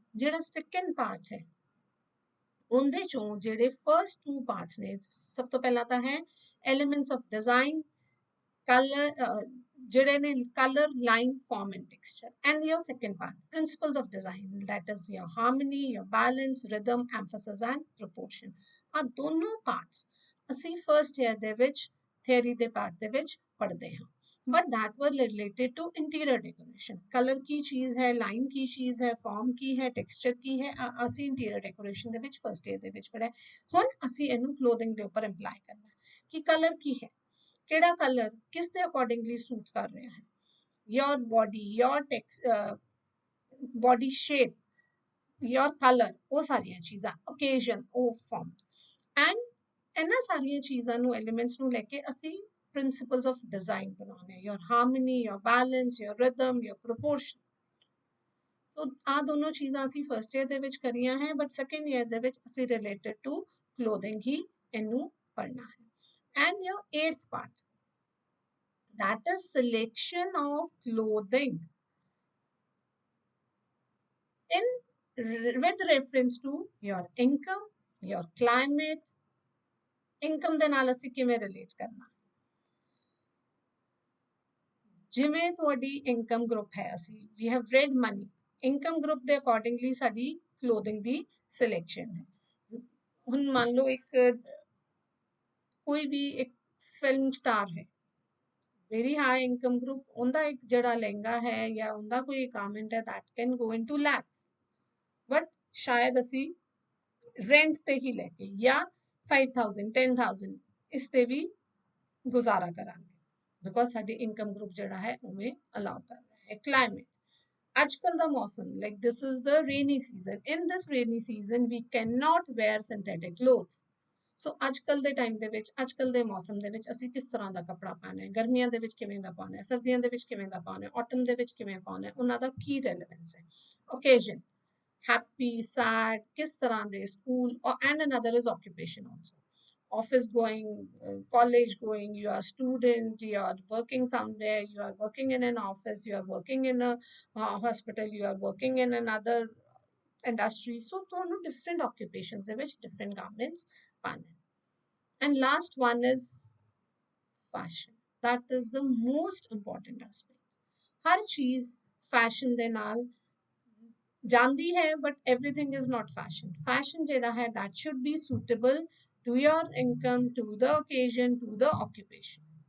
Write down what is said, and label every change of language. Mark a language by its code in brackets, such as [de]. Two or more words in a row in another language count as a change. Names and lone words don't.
[en] ਜਿਹੜਾ second part [pa] ਹੈ ਉਹਦੇ ਚੋਂ ਜਿਹੜੇ [en] first two parts [pa] ਨੇ, ਸਭ ਤੋਂ ਪਹਿਲਾਂ ਤਾਂ ਹੈ [en] elements of design, color, [pa] ਜਿਹੜੇ ਨੇ [en] color, line, form and texture, and your second part principles of design, that is your harmony, your balance, rhythm, emphasis and proportion. [pa] ਆ ਦੋਨੋਂ ਪਾਰਟਸ ਅਸੀਂ [en] first year [pa] ਦੇ ਵਿੱਚ ਥਿਅਰੀ ਦੇ ਪਾਰਟ ਦੇ ਵਿੱਚ ਪੜ੍ਹਦੇ ਹਾਂ। [en] but that were related to interior decoration। [hi] color की चीज है, line की चीज है, form की है, texture की है, [pa] ਅਸੀਂ [en] interior decoration [pa] ਦੇ ਵਿੱਚ [en] first year [pa] ਦੇ ਵਿੱਚ ਪੜ੍ਹਿਆ। ਹੁਣ ਅਸੀਂ ਇਹਨੂੰ clothing ਦੇ ਉੱਪਰ apply ਕਰਨਾ ਹੈ ਕਿ color ਕੀ ਹੈ, ਕਿਹੜਾ color ਕਿਸ ਦੇ [en] accordingly suit [pa] ਕਰ ਰਿਹਾ ਹੈ, [en] your body, your body shape, your color, [pa] ਉਹ ਸਾਰੀਆਂ ਚੀਜ਼ਾਂ, [en] occasion, ਉਹ form, and [pa] ਇਹਨਾਂ ਸਾਰੀਆਂ ਚੀਜ਼ਾਂ ਨੂੰ, [en] ਐਲੀਮੈਂਟਸ [pa] ਨੂੰ ਲੈ ਕੇ ਅਸੀਂ [en] principles of design बनाने, your harmony, your balance, your rhythm, your proportion। [pa] so ਆ ਦੋਨੋਂ ਚੀਜ਼ਾਂ ਅਸੀਂ [en] first year [pa] ਦੇ ਵਿੱਚ ਕਰੀਆਂ ਹੈ, ਬਟ [en] second year [pa] ਦੇ ਵਿੱਚ ਅਸੀਂ [en] related to clothing [pa] ਹੀ ਇਹਨੂੰ ਪੜ੍ਹਨਾ ਹੈ। [en] and your eighth part, that is selection of clothing in with reference to your income, your climate, [pa] ਇਨਕਮ ਦੇ ਨਾਲ ਅਸੀਂ ਕਿਵੇਂ ਰਿਲੇਟ ਕਰਨਾ। ਜਿਵੇਂ ਤੁਹਾਡੀ [en] income group [pa] ਹੈ, ਅਸੀਂ ਵੀ [en] have red money, income group [pa] ਦੇ ਅਕੋਰਡਿੰਗਲੀ ਸਾਡੀ ਕਲੋਥਿੰਗ ਦੀ ਸਿਲੈਕਸ਼ਨ ਹੈ। ਹੁਣ ਮੰਨ ਲਓ ਇੱਕ ਕੋਈ ਵੀ ਇੱਕ [en] film star [pa] ਹੈ, [en] very high income group, [pa] ਉਹਦਾ ਇੱਕ ਜਿਹੜਾ ਲਹਿੰਗਾ ਹੈ ਜਾਂ ਉਹਦਾ ਕੋਈ garment ਹੈ [en] that can go into lakhs, [pa] but ਸ਼ਾਇਦ ਅਸੀਂ rent ਤੇ ਹੀ ਲੈ ਕੇ ਜਾਂ 5000 10000 ਇਸ ਤੇ ਵੀ ਗੁਜ਼ਾਰਾ ਕਰਾਂਗੇ because ਸਾਡੀ ਇਨਕਮ ਗਰੁੱਪ ਜਿਹੜਾ ਹੈ ਉਵੇਂ ਅਲਾਉ ਕਰ ਰਿਹਾ ਹੈ। ਕਲਾਈਮੇਟ, ਅੱਜ ਕੱਲ ਦਾ ਮੌਸਮ, [en] like this is the rainy season, in this rainy season we cannot wear synthetic clothes, [pa] ਸੋ ਅੱਜ ਕੱਲ ਦੇ ਟਾਈਮ ਦੇ ਵਿੱਚ, ਅੱਜ ਕੱਲ ਦੇ ਮੌਸਮ ਦੇ ਵਿੱਚ ਅਸੀਂ ਕਿਸ ਤਰ੍ਹਾਂ ਦਾ ਕੱਪੜਾ ਪਾਉਣਾ ਹੈ, ਗਰਮੀਆਂ ਦੇ ਵਿੱਚ ਕਿਵੇਂ ਦਾ ਪਾਉਣਾ ਹੈ, ਸਰਦੀਆਂ ਦੇ ਵਿੱਚ ਕਿਵੇਂ ਦਾ ਪਾਉਣਾ ਹੈ, ਆਟਮ ਦੇ ਵਿੱਚ ਕਿਵੇਂ ਪਾਉਣਾ ਹੈ, ਉਹਨਾਂ ਦਾ ਕੀ ਰੈਲੇਵੈਂਸ ਹੈ। [en] occasion, happy, sad, [pa] ਕਿਸ ਤਰ੍ਹਾਂ ਦੇ, [en] ਸਕੂਲ, and another is occupation also, office going, college going, you are student, you are working somewhere, you are working in an office, you are working in a hospital, you are working in another industry, so ਤੁਹਾਨੂੰ different occupations [pa] ਦੇ ਵਿੱਚ [en] different garments ਪਾਣੇ। And last one is fashion, that is the most important aspect, [pa] ਹਰ ਚੀਜ਼ fashion ਦੇ ਨਾਲ ਜਾਂਦੀ ਹੈ, [en] but everything is not fashion, fashion [pa] ਜਿਹੜਾ ਹੈ [en] that should be suitable to your income, to the occasion, to the occupation.